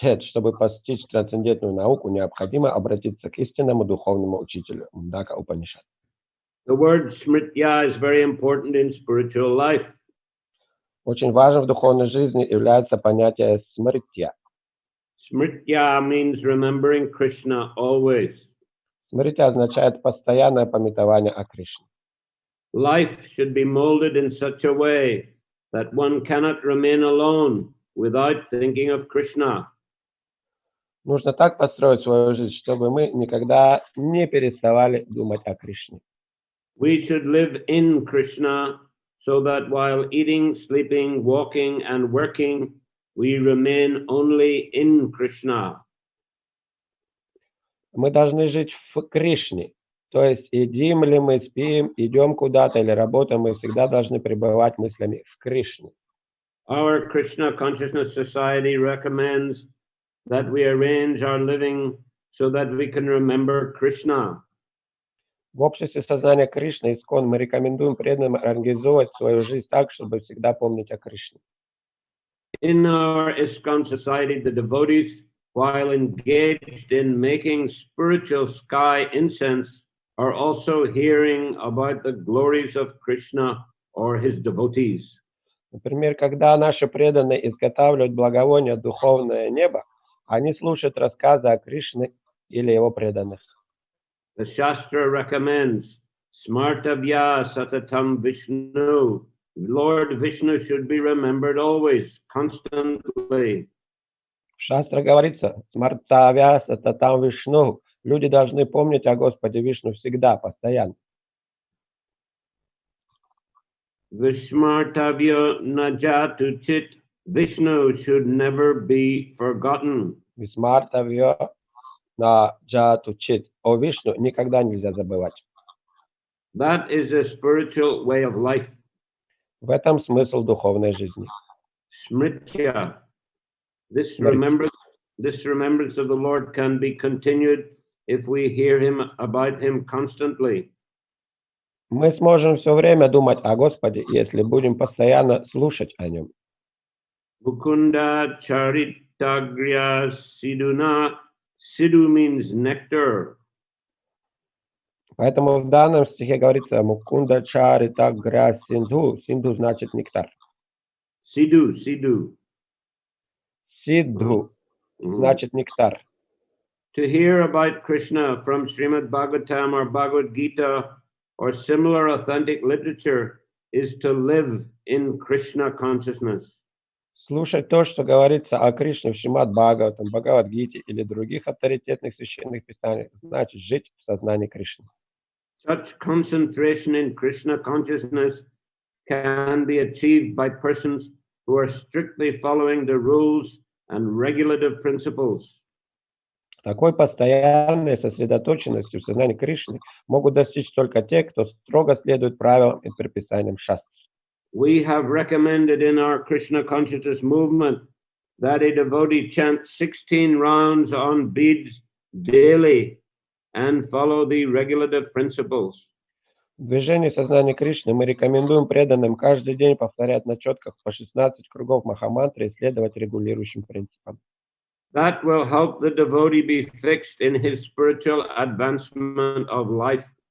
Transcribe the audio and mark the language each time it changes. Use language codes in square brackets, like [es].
[ru] Чтобы постичь трансцендентную науку, необходимо обратиться к истинному духовному учителю Мундака Упанишад. [en] The word smritya is very important in spiritual life. [ru] Очень важным в духовной жизни является понятие смритья. [en] Smritya means remembering Krishna always. [ru] Смритья означает постоянное памятование о Кришне. [en] Life should be molded in such a way that one cannot remain alone without thinking of Krishna. [ru] Нужно так построить свою жизнь, чтобы мы никогда не переставали думать о Кришне. [en] We should live in Krishna so that while eating, sleeping, walking, and working, we remain only in Krishna. [ru] Мы должны жить в Кришне. То есть едим ли мы, спим, идем куда-то или работаем, мы всегда должны пребывать мыслями в Кришне. [en] Our Krishna Consciousness Society recommends that we arrange our living so that we can remember Krishna. [ru] В обществе сознания Кришны, ИСККОН, мы рекомендуем преданным организовывать свою жизнь так, чтобы всегда помнить о Кришне. [en] In our ISKCON society, the devotees, while engaged in making spiritual sky incense, are also hearing about the glories of Krishna or his devotees. [ru] Например, когда наши преданные изготавливают благовоние духовное небо, они слушают рассказы о Кришне или его преданных. [en] The Shastra recommends [sa] Smartavya Satatam Vishnu. [en] Lord Vishnu should be remembered always, constantly. [ru] В шастре говорится, [sa] смартавя сататам вишну. [ru] Люди должны помнить о Господе Вишну всегда, постоянно. [sa] Vishmartavya Najatu Chit. [en] Vishnu should never be forgotten. [sa] Висмартавья на джату чит. [ru] О Вишну никогда нельзя забывать. [en] That is a spiritual way of life. [ru] В этом смысл духовной жизни. [en] Smritya. This remembrance of the Lord can be continued if we hear about him constantly. [ru] Мы сможем все время думать о Господе, если будем постоянно слушать о нем. [sa] Mukunda Charitagriya Siduna. [en] Sidhu means nectar. [ru] Поэтому в данном стихе говорится [sa] Мукунда Чарита Гря Синдху. [ru] Синдху значит нектар. [en] Sidhu. [ru] Сидху значит нектар. [en] To hear about Krishna from Srimad Bhagavatam or Bhagavad Gita or similar authentic literature is to live in Krishna consciousness. [ru] Слушать то, что говорится о Кришне в Шримад Бхагаватам, Бхагавад-гите или других авторитетных священных писаниях, значит жить в сознании Кришны. [en] Such concentration in Krishna consciousness can be achieved by persons who are strictly following the rules and regulative principles. [ru] Такой постоянной сосредоточенностью в сознании Кришны могут достичь только те, кто строго следует правилам и предписаниям шастр. [en] We have recommended in our Krishna consciousness movement that a devotee chant 16 rounds on beads daily and follow the regulative principles. [ru] В движении сознания Кришны мы рекомендуем преданным каждый день повторять на четках по 16 кругов Махамантры и следовать регулирующим принципам. [en] That will help the devotee be fixed in his spiritual advancement of life.